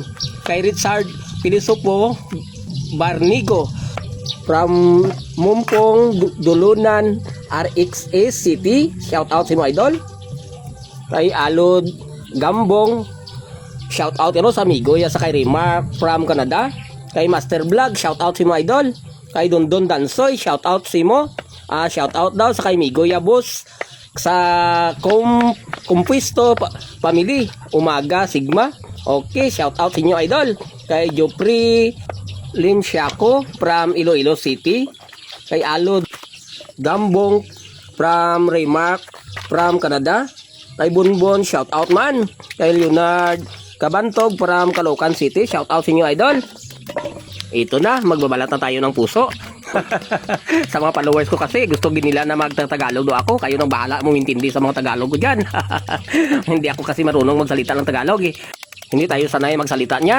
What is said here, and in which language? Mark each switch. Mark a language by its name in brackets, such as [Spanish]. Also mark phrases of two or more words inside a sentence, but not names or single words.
[Hiligaynon] Kay Richard Pilisopo Barnigo from Mumpong Dulunan RXA City. [English] Shout out [Hiligaynon] si mo idol. Kay Alod Gambong. [English] Shout out [Hiligaynon] sa amigo ya sa kay Remark from Canada. Kay Master Vlog. [English] Shout out [Hiligaynon] si mo idol. Kay Dondon Dansoy. [English] Shout out [Hiligaynon] si mo. [English] Shout out [Hiligaynon] daw sa kay Migo Yabos sa Kumpuisto Family Umaga Sigma. Okay, [English] shout out [Hiligaynon] sa inyo idol. Kay Jopri Limsiako from Iloilo City. Kay Alod Gambong from Remark from Canada. Kay Bunbon, [English] shout out [Hiligaynon] man. Kay Leonard Kabantog from Caloocan City. [English] Shout out [Hiligaynon] sa inyo idol. [Filipino] Ito na, magbabalat na tayo ng puso. Sa mga followers ko kasi gusto nila na magtagalog do ako. Kayo nang bahala mong intindi sa mga Tagalog ko dyan. Hindi ako kasi marunong magsalita ng Tagalog Hindi tayo sanay magsalita niyan.